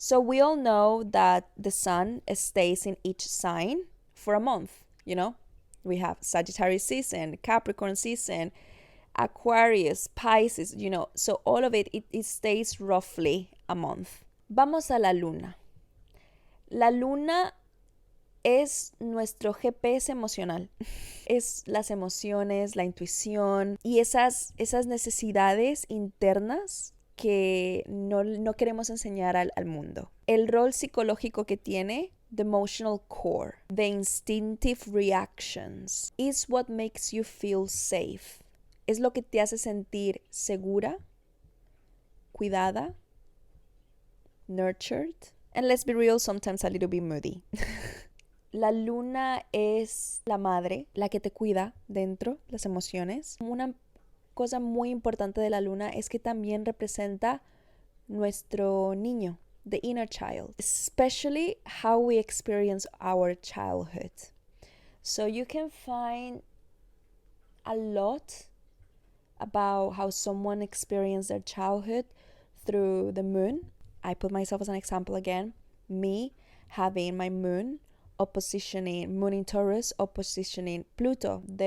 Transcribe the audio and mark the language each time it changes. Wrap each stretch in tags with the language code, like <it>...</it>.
<en>So we all know that the sun stays in each sign for a month, We have Sagittarius season, Capricorn season, Aquarius, Pisces, So all of it stays roughly a month.</en> <es>Vamos a la luna. La luna es nuestro GPS emocional. Es las emociones, la intuición y esas necesidades internas que no queremos enseñar al mundo. El rol psicológico que tiene,</es> <en>the emotional core, the instinctive reactions, is what makes you feel safe.</en> <es>Es lo que te hace sentir segura, cuidada,</es> <en>nurtured, and let's be real, sometimes a little bit moody.</en> <es>La luna es la madre, la que te cuida dentro, las emociones. Una cosa muy importante de la luna es que también representa nuestro niño,</es> <en>the inner child, especially how we experience our childhood. So you can find a lot about how someone experienced their childhood through the moon. I put myself as an example again. Me having my moon moon in Taurus, oppositioning Pluto.</en>